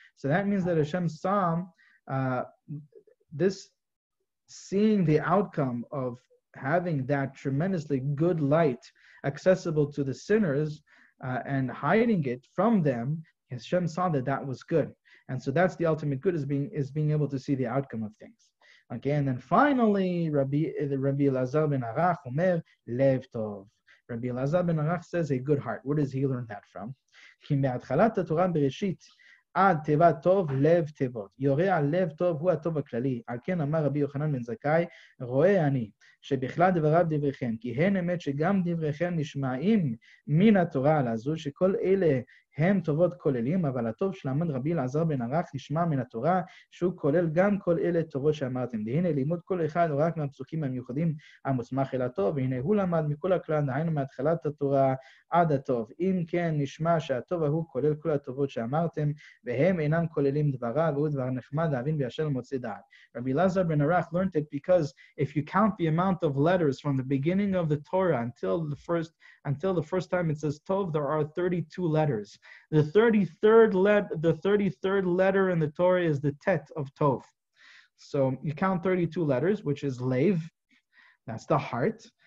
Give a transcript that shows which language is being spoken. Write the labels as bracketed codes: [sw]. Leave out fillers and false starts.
[en] So that means that Hashem saw this, seeing the outcome of having that tremendously good light accessible to the sinners and hiding it from them. Hashem saw that was good. And so that's the ultimate good, is being able to see the outcome of things. Okay, and then finally, Rabbi Elazar ben Arach, [he] Omer, Lev Tov. [en] Rabbi Elazar ben Arach says a good heart. Where does he learn that from? [he] כי מהתחלת התורה בראשית עד תיבת טוב לב תיבות. יורה על לב טוב הוא הטוב הכללי. על כן אמר רבי יוחנן בן זכאי, רואה אני שבכלל דבריו דבריכם, כי הן אמת שגם דבריכם נשמעים מן התורה הזו, שכל אלה הם טובות כוללים, אבל הטוב שלמד רבי אלעזר בן ערך נשמע מן התורה, שהוא כולל גם כל אלה טובות שאמרתם. והנה לימוד כל אחד הוא רק מהפסוקים המיוחדים המוסמך אל הטוב, והנה הוא למד מכל הכלל, דהיינו מהתחלת התורה עד הטוב. אם כן נשמע שהטוב ההוא כולל כל הטובות שאמרתם, והם אינם כוללים דבריו, והוא דבר נחמד להבין וישר מוצא דעת. [en] Rabbi Elazar ben Arach learned it because if you count the amount of letters from the beginning of the Torah until the first time it says Tov, there are 32 letters. The 33rd letter in the Torah is the Tet of Tov. So you count 32 letters, which is Lev, that's the heart.